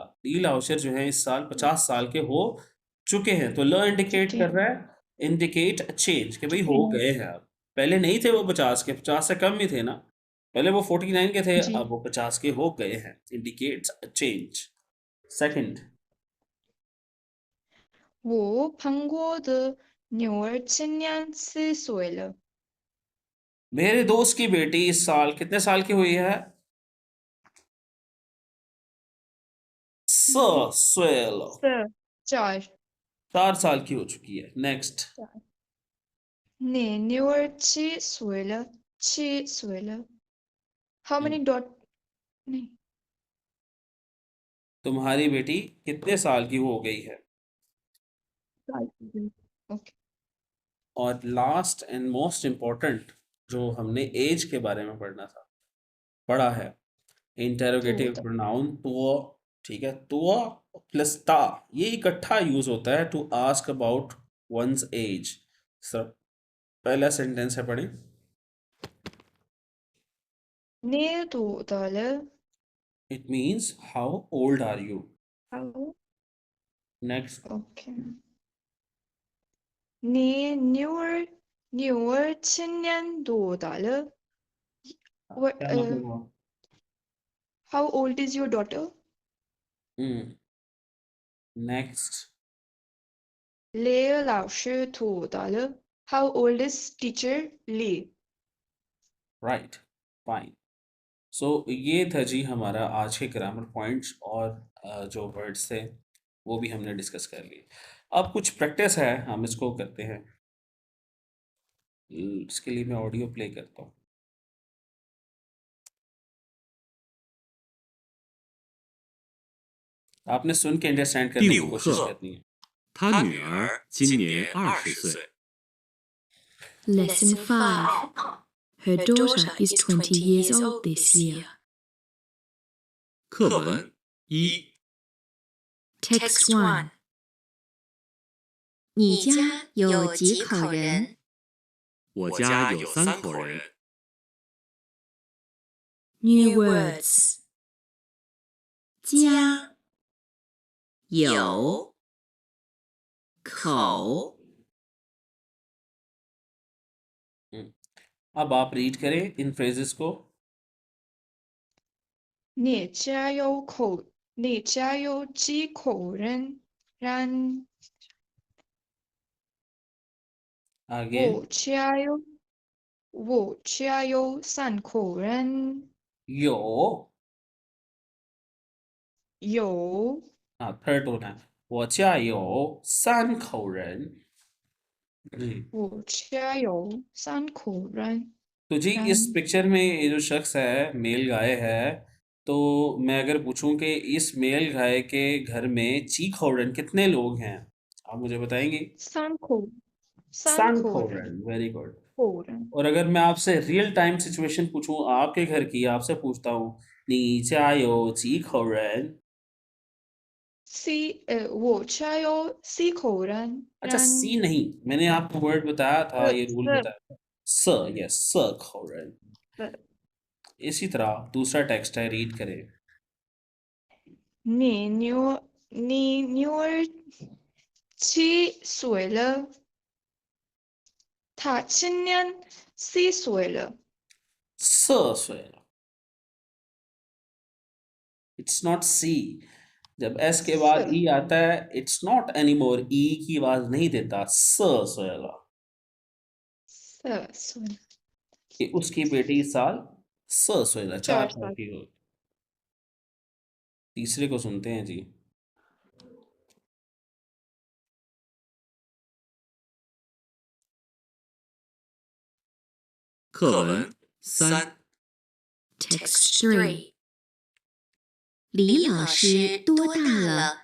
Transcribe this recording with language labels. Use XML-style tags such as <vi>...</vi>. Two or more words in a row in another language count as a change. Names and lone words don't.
<hi>लील आउशर जो है इस साल 50 साल के हो चुके हैं। तो ल इंडिकेट चुके कर हैं रहा है, इंडिकेट चेंज, कि भाई चुके हो हैं गए हैं अब। पहले नहीं थे वो 50 के, 50 से कम ही थे ना, पहले वो 49 के थे, जी अब वो 50 के हो गए हैं।</hi> <en>indicates change.</en> <hi>सेकंड</hi> <zh>我朋友的女儿今年4岁了</zh> <hi>मेरे दोस्त की बेटी इस साल कितने साल की हुई है?</hi> <zh>4岁了， 4</zh> <hi>4 साल की हो चुकी है। नेक्स्ट</hi> <zh>你女儿7岁了</zh> <en>how many dot</en> <zh>नहीं</zh> <hi>तुम्हारी बेटी कितने साल की हो गई है? ओके और</hi> <en>last and most important</en> <hi>जो हमने एज के बारे में पढ़ा है, इंटेरोगेटिव तो प्रोनाउन तो, ठीक है, तो प्लस ता, ये इकट्ठा यूज होता है</hi> <en>to ask about one's age.</en> <hi>सर पहला सेंटेंस है, पढ़ें।</hi> <zh>你多大了</zh> <en>it means how old are you. how नेक्स्ट</en> <zh>okay 你女儿今年多大了 what</zh> <hi>क्या मतलब हुआ?</hi> <en>how old is your daughter नेक्स्ट</en> <zh>雷老师多大了</zh> <en>how old is teacher Lee right, fine.</en> <hi>सो ये था जी हमारा आज के</hi> <en>grammar points,</en> <hi>और जो वर्ड्स थे वो भी हमने डिस्कस कर लिए। अब कुछ प्रैक्टिस है, हम इसको करते हैं। इसके लिए मैं ऑडियो प्ले करता हूँ। आपने सुन के अंडरस्टैंड करने की</hi> <zh>第五</zh> <hi>कोशिश</hi> <zh>课，</zh> <hi>करनी है।</hi> <zh>他女儿今年20岁。</zh> <en>Lesson 5. Her daughter is 20 years old this year.</en> <zh>课文一，</zh> <en>Text 1.</en> <zh>你家有几口人？我家有3口人。</zh> <en>New words.</en> <zh>家有口</zh> <hi>अब आप रीड करें इन फ्रेजेस को।</hi> <zh>你家有几口人？然</zh> <hi>आगे</hi> <zh>我家有3口人。有，有</zh> <en>third tone</en> <zh>है। 我家有3口人。जी, 我家有3口人。</zh> <hi>तो जी इस पिक्चर में ये जो शख्स है,</hi> <en>male guy</en> <hi>है, तो मैं अगर पूछूं कि इस</hi> <en>male guy</en> <hi>के घर में चीखौड़न कितने लोग हैं, आप मुझे बताएंगे?</hi> <zh>三口 सनखोरन,</zh> <en>very good.</en> <zh>口人</zh> <hi>और अगर मैं आपसे</hi> <en>real time situation</en> <hi>पूछूं आपके घर की, आपसे पूछता हूँ,</hi> <zh>你家有几口人? 我家有4口人</zh> <hi>अच्छा, सी नहीं, मैंने आपको वर्ड बताया था, ये रूल 4 बताया था, स, यस,</hi> <zh>4口人।</zh> <hi>इसी तरह दूसरा टेक्स्ट है, रीड करें।</hi> <zh>你女儿几岁了？她今年4岁了。 4岁了।</zh> <en>It's not C।</en> <hi>जब S के बाद E आता है,</hi> <en>it's not anymore,</en> <hi>E की आवाज नहीं देता,</hi> <zh>4 岁了। 4岁</zh> <hi>कि उसकी बेटी इस साल</hi> <zh>4 岁了,</zh> <hi>4 4 साल साल की हो। तीसरे को सुनते हैं जी।</hi> <zh>课文3</zh> <en>Text 3.</en> <zh>李老师多大了？</zh>